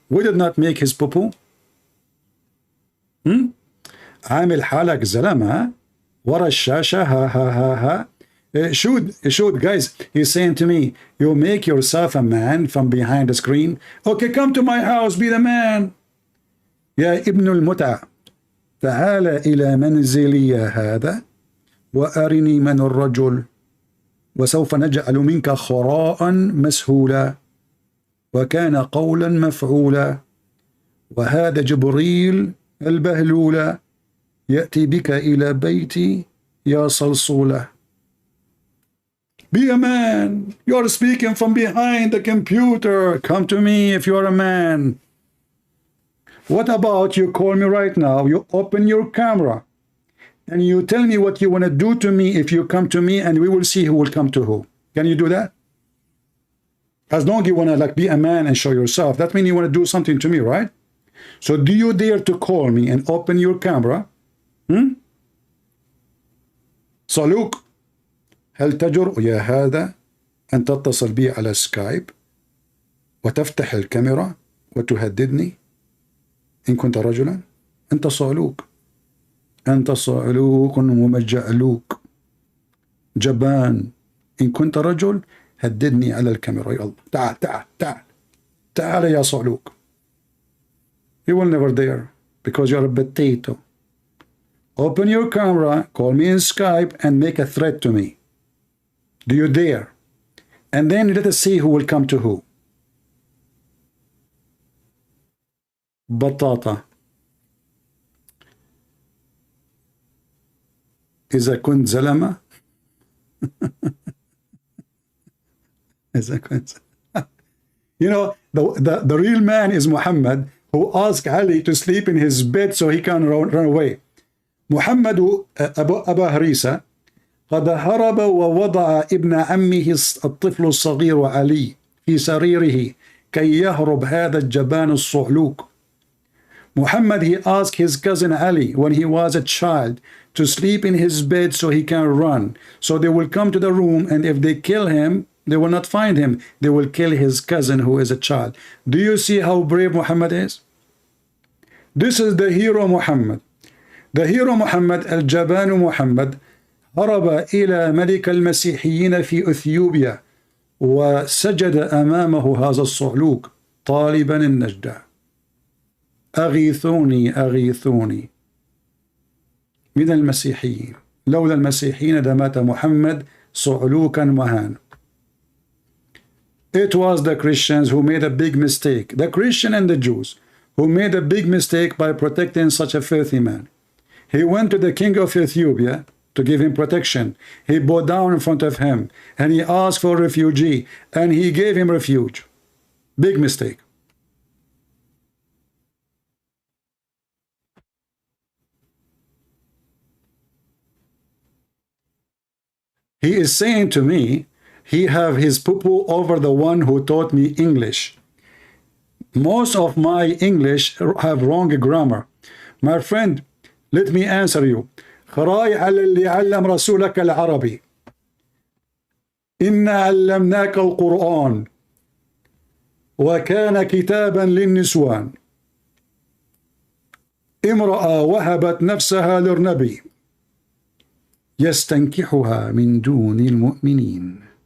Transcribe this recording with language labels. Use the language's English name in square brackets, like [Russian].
[English] We did not make his poo-poo. [Arabic] عامل حالك زلمة ورا الشاشة ها ها ها ها. [English] Shoot, guys, he's saying to me, you make yourself a man from behind the screen. Okay, come to my house, be the man. [Arabic] يا ابن المتع تعال إلى منزلي هذا وأرني من الرجل وسوف نجعل منك خراء مسهولا وكان قولا مفعولا وهذا جبريل البهلولا يأتي بك إلى بيتي يا صلصولة. [English] Be a man. You're speaking from behind the computer. Come to me if you're a man. What about you call me right now, you open your camera, and you tell me what you want to do to me if you come to me, and we will see who will come to who. Can you do that? As long as you want to like be a man and show yourself, that means you want to do something to me, right? So do you dare to call me and open your camera? [Arabic] صالوك هل تجرؤ يا هذا أن تتصل بي على سكايب وتفتح الكاميرا وتهددني إن كنت رجلا؟ أنت صالوك. أنت صالوك ومجعلوك جبان. إن كنت رجل هددني على الكاميرا. يلا تعال تعال تعال تعال يا صالوك. [English] You will never dare because you're a potato. Open your camera, call me in Skype and make a threat to me. Do you dare? And then let us see who will come to who. [Arabic] بطاطا. إذا كنت زلمة [English] You know, the real man is Muhammad, who asked Ali to sleep in his bed so he can run away. [Arabic] محمد أبا هريسة قد هرب ووضع ابن عمه الطفل الصغير علي في سريره كي يهرب هذا الجبان الصعلوك. [English] Muhammad, he asked his cousin Ali when he was a child to sleep in his bed so he can run. So they will come to the room, and if they kill him, they will not find him. They will kill his cousin who is a child. Do you see how brave Muhammad is? This is the hero Muhammad. The hero Muhammad, [Arabic] الجبان محمد, هرب إلى ملك المسيحيين في أثيوبيا وسجد أمامه هذا الصعلوك طالبا النجدة. أغيثوني أغيثوني من المسيحيين. لولا المسيحيين لمات محمد صعلوكا مهانا. [English] It was the Christians who made a big mistake, the Christian and the Jews, who made a big mistake by protecting such a filthy man. He went to the king of Ethiopia to give him protection. He bowed down in front of him, and he asked for refugee, and he gave him refuge. Big mistake. He is saying to me, he have his poo-poo over the one who taught me English. Most of my English have wrong grammar. My friend, let me answer you. [Arabic] خراي على اللي علم رسولك العربي. إنا علمناك القرآن وكان كتابا للنسوان. امرأة وهبت نفسها للنبي يستنكحها من دون المؤمنين.